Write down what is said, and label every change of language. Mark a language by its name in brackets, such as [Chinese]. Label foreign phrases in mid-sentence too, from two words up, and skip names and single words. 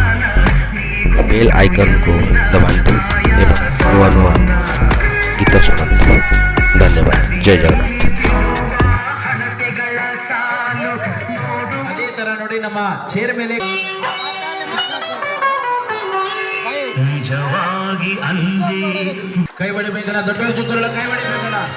[English] bell icon [Odia] କୁ ଦବାନ୍ତୁ ଏବଂ ନୂଆ ନୂଆ ଗୀତ ଶୁଣନ୍ତୁ। ଧନ୍ୟବାଦ। ଜୟ ଜଗନ୍ନାଥ। [Kannada] ಅದೇ ತರ ನೋಡಿ ನಮ್ಮ ಚೇರ್ ಮೇಲೆ ಕೈ ಹೊಡಿಬೇಕಲ್ಲ ದೊಡ್ಡ ಚಿಕ್ಕವರೆಲ್ಲ ಕೈ ಹೊಡಿಬೇಕಲ್ಲ